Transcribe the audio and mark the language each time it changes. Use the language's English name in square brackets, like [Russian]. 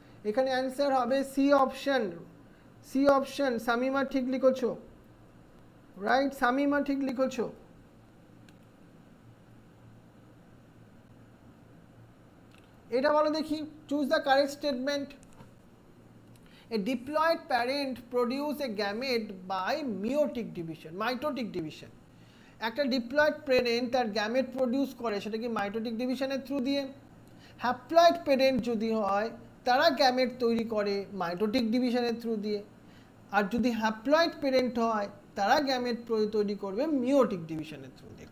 [Bangla] এখানে অ্যান্সার হবে C option. C option, Samima ঠিক লিখেছো, রাইট? সামিমা ঠিক লিখেছো। এটা বলো দেখি, [English] Choose the correct statement. A diploid parent produce a gamete by meiotic division, mitotic division. [Bangla] একটা ডিপ্লয়েড প্যারেন্ট তার গ্যামেট প্রডিউস করে, সেটা কি মাইটোটিক ডিভিশনের থ্রু দিয়ে। হ্যাপ্লয়েড প্যারেন্ট যদি হয়, তারা গ্যামেট তৈরি করে মাইটোটিক ডিভিশনের থ্রু দিয়ে। আর যদি হ্যাপ্লয়েড প্যারেন্ট হয়, তারা গ্যামেট তৈরি করবে মিওটিক ডিভিশনের থ্রু দিয়ে।